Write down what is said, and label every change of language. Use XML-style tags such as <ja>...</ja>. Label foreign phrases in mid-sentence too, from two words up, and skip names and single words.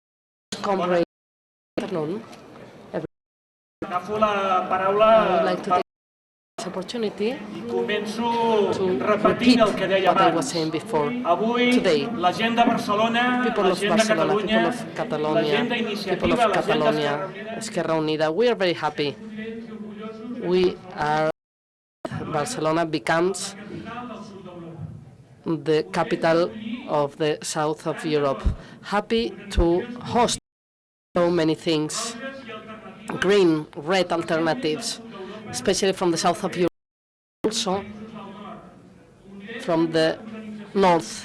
<ca>Agafo la paraula i començo repetint el que deia abans. Avui la gent de Barcelona, la gent de Catalunya, la gent d'Iniciativa, la gent d'Esquerra Unida,</ca> <en>we are very happy. Barcelona becomes the capital of the south of Europe. Happy to host so many things. Green, red alternatives, especially from the south of Europe, also from the north.</en>